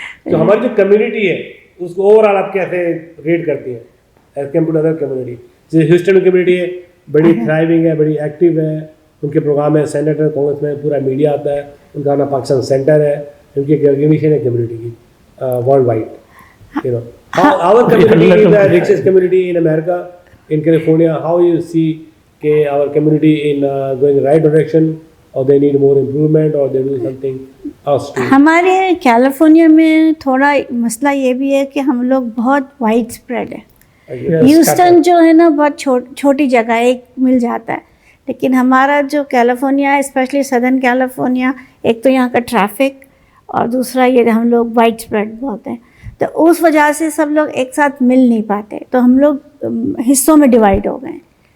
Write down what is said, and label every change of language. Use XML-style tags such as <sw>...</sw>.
<ur>تو ہماری جو کمیونٹی ہے اس کو اوور آل آپ کیسے ریٹ کرتی ہیں as compare to other community? جیسے ہیوسٹن کمیونٹی ہے, بڑی تھرائیونگ ہے, بڑی ایکٹیو ہے, ان کے پروگرام ہے, سینیٹر کانگریس میں پورا میڈیا آتا ہے, ان کا اپنا پاکستان سینٹر ہے, ان کی ریکگنیشن ہے کمیونٹی کی world wide.</ur> <en>You know our community is the richest community in America, in California. How you see کہ our community in going right direction, or they need more improvement, or they do something else too?</en> <ur>ہمارے California میں تھوڑا مسئلہ یہ بھی ہے کہ ہم لوگ بہت وائڈ اسپریڈ ہے. ہیوسٹن جو ہے نا بہت چھوٹی جگہ ہے, ایک مل جاتا ہے, لیکن ہمارا جو کیلیفورنیا ہے اسپیشلی سدرن کیلیفورنیا, ایک تو یہاں کا ٹریفک اور دوسرا یہ ہم لوگ وائڈ اسپریڈ بہت ہیں, تو اس وجہ سے سب لوگ ایک ساتھ مل نہیں پاتے, تو ہم لوگ حصوں میں ڈیوائڈ ہو گئے ہیں.</ur>